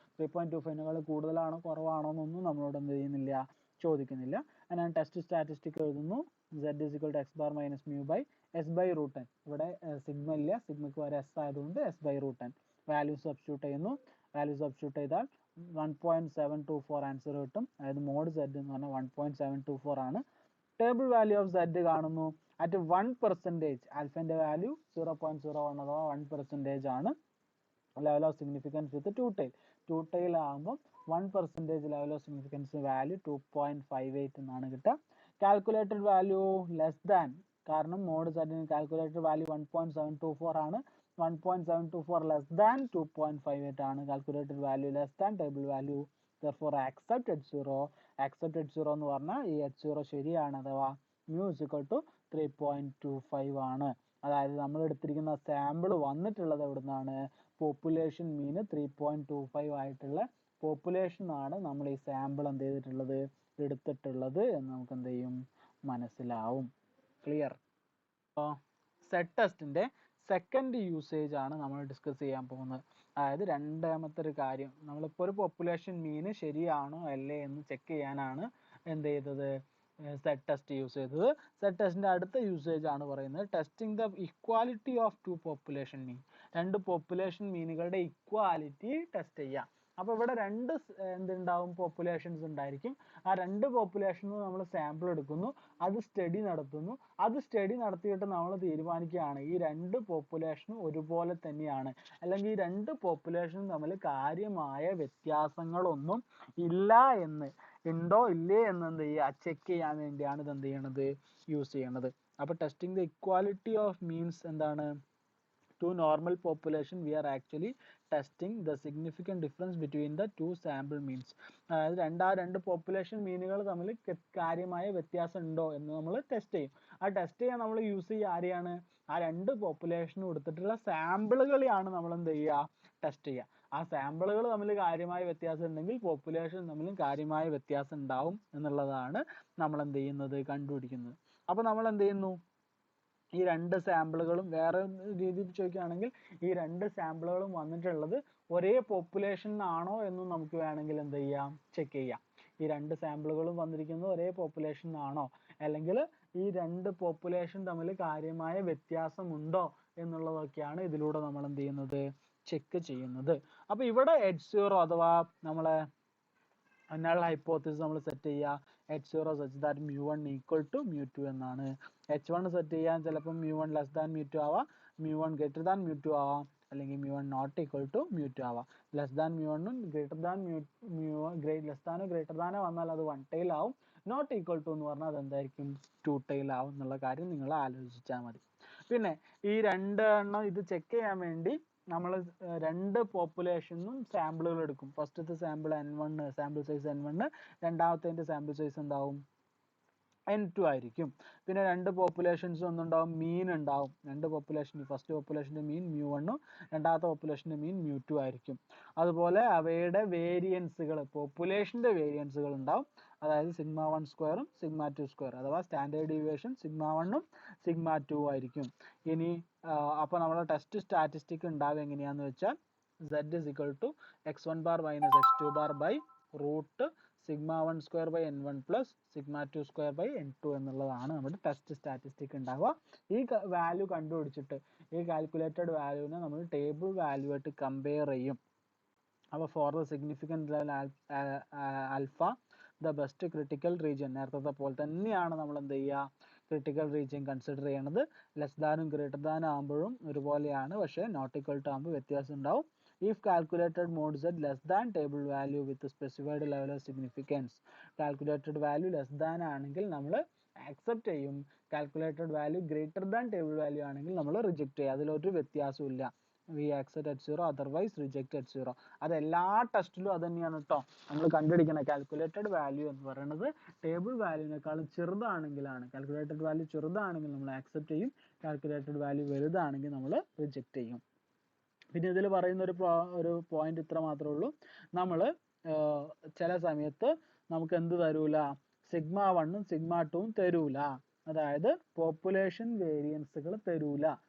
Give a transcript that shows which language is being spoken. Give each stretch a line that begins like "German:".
Malayalam: 3.25 കൂടുതലാണോ കുറവാണോ എന്നൊന്നും നമ്മളോട് എന്ത് ചെയ്യുന്നില്ല, ചോദിക്കുന്നില്ല. ഞാൻ ടെസ്റ്റ് സ്റ്റാറ്റിസ്റ്റിക് എഴുതുന്നു.
English: Z is equal to x bar minus mu by s by root n.
Malayalam: ഇവിടെ സിഗ്മ ഇല്ല, സിഗ്മയ്ക്ക് വരെ s ആയതുകൊണ്ട് s by root n. Value substitute ചെയ്യുന്നു. വാല്യൂ സബ്സ്റ്റിറ്റ്യൂട്ട് ചെയ്താൽ 1.724 ആൻസർ കിട്ടും. അതായത് മോഡ് Z എന്ന് പറഞ്ഞാൽ 1.724 ആണ്. ടേബിൾ വാല്യൂ ഓഫ് Z കാണുന്നു അറ്റ് 1%. ആൽഫന്റെ വാല്യൂ 0.01 അഥവാ 1% ആണ്. Level of significance with to tile ആകുമ്പോൾ 1% ലെവൽ ഓഫ് സിഗ്നിഫിക്കൻസ് വാല്യൂ 2.58 എന്നാണ് കിട്ടുക. കാൽക്കുലേറ്റഡ് വാല്യൂ ലെസ് ദാൻ, കാരണം മോഡ് സെറ്റിന് കാൽക്കുലേറ്റഡ് വാല്യൂ 1.724 ആണ്. 1.724 ലെസ് ദാൻ 2.58 ആണ്. Calculated value less than table value.
English: therefore accept H0.
Malayalam: accept H0 എന്ന് പറഞ്ഞാൽ ഈ H0 ശരിയാണ്, അഥവാ
English: mu is equal to
Malayalam: 3.25 ആണ്. അതായത് നമ്മൾ എടുത്തിരിക്കുന്ന സാമ്പിൾ വന്നിട്ടുള്ളത് എവിടുന്നാണ്, പോപ്പുലേഷൻ മീൻ 3.25 ആയിട്ടുള്ള പോപ്പുലേഷൻ ആണ് നമ്മൾ ഈ സാമ്പിൾ എന്ത് ചെയ്തിട്ടുള്ളത്, എടുത്തിട്ടുള്ളത് എന്ന് നമുക്ക് എന്ത് ചെയ്യും, മനസ്സിലാവും. ക്ലിയർ? സെറ്റ് ടെസ്റ്റിന്റെ സെക്കൻഡ് യൂസേജ് ആണ് നമ്മൾ ഡിസ്കസ് ചെയ്യാൻ പോകുന്നത്. അതായത് രണ്ടാമത്തെ ഒരു കാര്യം, നമ്മളിപ്പോൾ ഒരു പോപ്പുലേഷൻ മീൻ ശരിയാണോ അല്ലേ എന്ന് ചെക്ക് ചെയ്യാനാണ് എന്ത് ചെയ്തത്, സെറ്റ് ടെസ്റ്റ് യൂസ് ചെയ്തത്. സെറ്റ് ടെസ്റ്റിന്റെ അടുത്ത യൂസേജ് ആണ് പറയുന്നത് testing the equality of two population മീൻ. രണ്ട് പോപ്പുലേഷൻ മീനുകളുടെ ഇക്വാലിറ്റി ടെസ്റ്റ് ചെയ്യാം. അപ്പോൾ ഇവിടെ രണ്ട് എന്തുണ്ടാവും, പോപ്പുലേഷൻസ് ഉണ്ടായിരിക്കും. ആ രണ്ട് പോപ്പുലേഷനിൽ നമ്മൾ സാമ്പിൾ എടുക്കുന്നു, അത് സ്റ്റഡി നടത്തുന്നു. അത് സ്റ്റഡി നടത്തിയിട്ട് നമ്മൾ തീരുമാനിക്കുകയാണ് ഈ രണ്ട് പോപ്പുലേഷനും ഒരുപോലെ തന്നെയാണ്, അല്ലെങ്കിൽ ഈ രണ്ട് പോപ്പുലേഷനും തമ്മിൽ കാര്യമായ വ്യത്യാസങ്ങളൊന്നും ഇല്ല എന്ന്, ഉണ്ടോ ഇല്ലേ എന്ന് എന്ത് ചെയ്യുക, ചെക്ക് ചെയ്യാൻ വേണ്ടിയാണ് ഇത് എന്ത് ചെയ്യണത്, യൂസ് ചെയ്യണത്.
English: അപ്പോൾ testing the equality of means എന്താണ്, to normal population we are actually testing the significant difference between the two sample means.
Malayalam: അതായത് രണ്ട് പോപ്പുലേഷൻ മീനുകൾ തമ്മിൽ കാര്യമായ വ്യത്യാസം ഉണ്ടോ എന്ന് നമ്മൾ ടെസ്റ്റ് ചെയ്യും. ആ ടെസ്റ്റ് ചെയ്യാൻ നമ്മൾ യൂസ് ചെയ്യുക ആരെയാണ്, ആ രണ്ട് പോപ്പുലേഷനും എടുത്തിട്ടുള്ള സാമ്പിളുകളെയാണ് നമ്മൾ എന്ത് ചെയ്യുക, ടെസ്റ്റ് ചെയ്യുക. ആ സാമ്പിളുകൾ തമ്മിൽ കാര്യമായ വ്യത്യാസം ഉണ്ടെങ്കിൽ പോപ്പുലേഷൻ തമ്മിലും കാര്യമായ വ്യത്യാസം ഉണ്ടാവും എന്നുള്ളതാണ് നമ്മൾ എന്ത് ചെയ്യുന്നത്, കണ്ടുപിടിക്കുന്നത്. അപ്പോൾ നമ്മൾ എന്ത് ചെയ്യുന്നു, ഈ രണ്ട് സാമ്പിളുകളും വേറെ രീതിയിൽ ചോദിക്കുകയാണെങ്കിൽ ഈ രണ്ട് സാമ്പിളുകളും വന്നിട്ടുള്ളത് ഒരേ പോപ്പുലേഷൻ ആണോ എന്നും നമുക്ക് വേണമെങ്കിൽ എന്ത് ചെയ്യാം, ചെക്ക് ചെയ്യാം. ഈ രണ്ട് സാമ്പിളുകളും വന്നിരിക്കുന്നത് ഒരേ പോപ്പുലേഷൻ ആണോ, അല്ലെങ്കിൽ ഈ രണ്ട് പോപ്പുലേഷൻ തമ്മിൽ കാര്യമായ വ്യത്യാസമുണ്ടോ എന്നുള്ളതൊക്കെയാണ് ഇതിലൂടെ നമ്മൾ എന്ത് ചെയ്യുന്നത്, ചെക്ക് ചെയ്യുന്നത്. അപ്പോൾ ഇവിടെ H0 അഥവാ നമ്മളെ null hypothesis നമ്മൾ സെറ്റ് ചെയ്യുക.
English: H0 such that mu1 equal to mu2
Malayalam: എന്നാണ്.
English: H1 set ചെയ്യാൻ ചിലപ്പോൾ mu1 less than mu2 ആവാം, mu1 greater than mu2 ആവാം, അല്ലെങ്കിൽ mu1 not equal to mu2 ആവാം.
Malayalam: Less than mu1 greater than less ദാനോ greater ദാനോ വന്നാൽ അത് 1 ടൈൽ ആവും. നോട്ട് ഈക്വൽ ടു എന്ന് പറഞ്ഞാൽ അത് എന്തായിരിക്കും, 2 ടൈൽ ആവും എന്നുള്ള കാര്യം നിങ്ങൾ ആലോചിച്ചാൽ മതി. പിന്നെ ഈ രണ്ടെണ്ണം ഇത് ചെക്ക് ചെയ്യാൻ വേണ്ടി നമ്മൾ രണ്ട് പോപ്പുലേഷനും സാമ്പിളുകൾ എടുക്കും. ഫസ്റ്റത്തെ sample N1, sample size N1, രണ്ടാമത്തെ സാമ്പിൾ സൈസ് എന്താവും, N2 ആയിരിക്കും. പിന്നെ രണ്ട് പോപ്പുലേഷൻസും ഒന്നുണ്ടാവും, മീൻ ഉണ്ടാവും. രണ്ട് പോപ്പുലേഷൻ, ഫസ്റ്റ് പോപ്പുലേഷൻ്റെ മീൻ mu1, രണ്ടാമത്തെ പോപ്പുലേഷൻ്റെ മീൻ mu2 ആയിരിക്കും. അതുപോലെ അവയുടെ വേരിയൻസുകൾ, പോപ്പുലേഷൻ്റെ വേരിയൻസുകൾ ഉണ്ടാവും. അതായത് σ1 സ്ക്വയറും σ2 സ്ക്വയർ, അഥവാ സ്റ്റാൻഡേർഡ് ഡീവിയേഷൻ σ1 σ2 ആയിരിക്കും. ഇനി അപ്പോൾ നമ്മുടെ ടെസ്റ്റ് സ്റ്റാറ്റിസ്റ്റിക് ഉണ്ടാവുക എങ്ങനെയാണെന്ന് വെച്ചാൽ
English: z is equal to x1 bar minus x2 bar by root sigma 1 square by n1 plus sigma 2 square by n2
Malayalam: എന്നുള്ളതാണ് നമ്മുടെ ടെസ്റ്റ് സ്റ്റാറ്റിസ്റ്റിക് ഉണ്ടാവുക. ഈ വാല്യൂ കണ്ടുപിടിച്ചിട്ട് ഈ കാൽക്കുലേറ്റഡ് വാല്യൂവിനെ നമ്മൾ ടേബിൾ വാല്യൂ ആയിട്ട് കമ്പയർ ചെയ്യും. അപ്പോൾ for the significant level alpha the best critical region, നേരത്തെ പോലെ തന്നെയാണ് നമ്മൾ എന്ത് ചെയ്യുക, ക്രിട്ടിക്കൽ റീജിയൻ കൺസിഡർ ചെയ്യണത്. ലെസ് ദാനും ഗ്രേറ്റർ ദാനും ആകുമ്പോഴും ഒരുപോലെയാണ്, പക്ഷേ നോട്ട് ഈക്വൽ ടു ആകുമ്പോൾ വ്യത്യാസം ഉണ്ടാവും.
English: If calculated mod z less than table value with specified level of significance, calculated value less than
Malayalam: ആണെങ്കിൽ നമ്മൾ
English: accept ചെയ്യും, calculated value greater than table value ആണെങ്കിൽ നമ്മൾ reject ചെയ്യും.
Malayalam: അതിലൊരു വ്യത്യാസവും ഇല്ല.
English: We accept at 0, otherwise reject at 0.
Malayalam: അത് എല്ലാ ടെസ്റ്റിലും അത് തന്നെയാണ് കേട്ടോ. നമ്മൾ കണ്ടുപിടിക്കണം കാൽക്കുലേറ്റഡ് വാല്യൂ എന്ന് പറയുന്നത് ടേബിൾ വാല്യൂവിനേക്കാളും ചെറുതാണെങ്കിലാണ്, കാൽക്കുലേറ്റഡ് വാല്യൂ ചെറുതാണെങ്കിൽ നമ്മൾ ആക്സെപ്റ്റ് ചെയ്യും, കാൽക്കുലേറ്റഡ് വാല്യൂ വലുതാണെങ്കിൽ നമ്മൾ റിജക്റ്റ് ചെയ്യും. പിന്നെ ഇതിൽ പറയുന്ന ഒരു പോയിന്റ് ഇത്ര മാത്രമേ ഉള്ളൂ, നമ്മൾ ചില സമയത്ത് നമുക്ക് എന്ത് തരൂല, സിഗ്മ 1ഉം സിഗ്മ 2ഉം തരൂല, അതായത് പോപ്പുലേഷൻ വേരിയൻസുകൾ തരൂല.